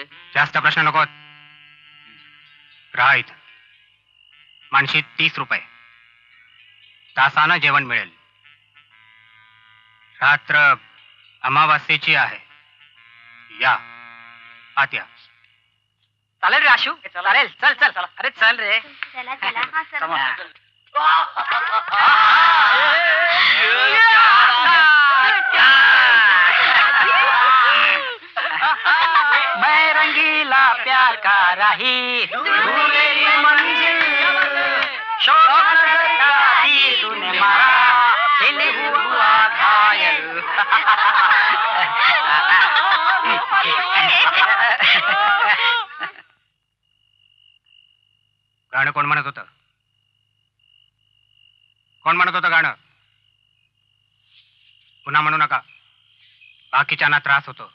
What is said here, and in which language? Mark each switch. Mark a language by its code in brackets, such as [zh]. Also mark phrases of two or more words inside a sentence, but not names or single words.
[mr] जास्त प्रश्न नकोत. राहा इथं. मानशी 30 रुपये. तासानं जेवण मिळेल. रात्र अमावास्येची आहे. या आत या. चालेल रे आशू. चालेल. चल. अरे चल रे. चला हा चला. [hi] मैं रंगीला प्यार का राही तू मेरी मंजिल शौक नजर का तीर तूने मारा दिल हुआ घायल [mr] गाणं कोण म्हणत होतं? कोण म्हणत होतं गाणं? पुन्हा म्हणू नका, बाकीच्यांना त्रास होतो.